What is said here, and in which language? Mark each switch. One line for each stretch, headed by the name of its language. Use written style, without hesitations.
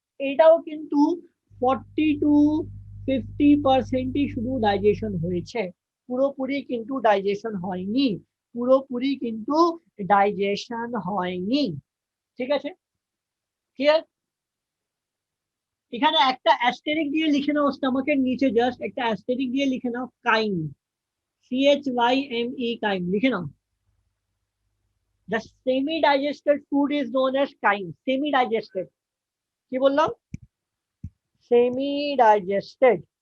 Bangla: এটাও কিন্তু 40 to 50% শুধু ডাইজেশন হয়েছে, পুরোপুরি কিন্তু ডাইজেশন হয়নি, পুরোপুরি কিন্তু ডাইজেশন হয়নি। ঠিক আছে, ক্লিয়ার? এখানে একটা অ্যাস্টেরিক দিয়ে লিখে নাও, স্টমাকের নিচে জাস্ট একটা অ্যাস্টেরিক দিয়ে লিখে নাও কাইম, CHYME, কাইম লিখে নাও।
English: The semi-digested food is known as chyme. Semi-digested,
Bangla: কি বললাম?
English: Semi-digested.